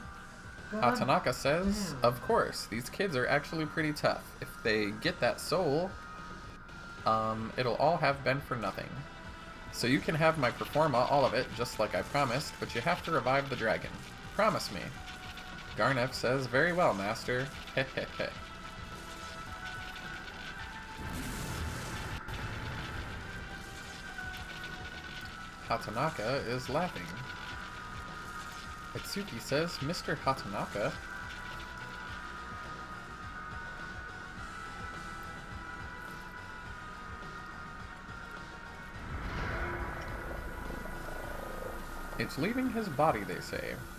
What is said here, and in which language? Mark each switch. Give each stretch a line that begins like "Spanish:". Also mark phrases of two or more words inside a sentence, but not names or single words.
English: Hatanaka says, of course, these kids are actually pretty tough. If they get that soul, it'll all have been for nothing. So you can have my performa, all of it, just like I promised, but you have to revive the dragon. Promise me. Garnev says, very well, master. Heh heh heh. Hatanaka is laughing. Itsuki says, Mr. Hatanaka? It's leaving his body, they say.